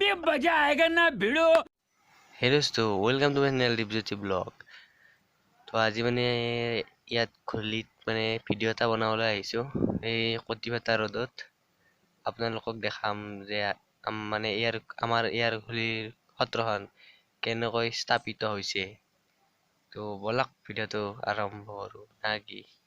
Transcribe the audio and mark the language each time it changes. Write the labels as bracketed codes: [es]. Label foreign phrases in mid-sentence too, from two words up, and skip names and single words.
[hi] मजा आएगा ना भिड़ो। हे दोस्तों, [en] welcome to my channel [hi] दीपज्योति ब्लॉग। [as] তো আজি মানে ইয়াত খুলিত মানে ভিডিঅ' এটা বনাবলৈ আহিছোঁ। এই কটিফাটা ৰ'দত আপোনালোকক দেখাম যে মানে আমাৰ ইয়াৰ খুলিৰ সত্ৰখন কেনেকৈ স্থাপিত হৈছে। তো ব'লক ভিডিঅ'টো আৰম্ভ কৰোঁ না কি।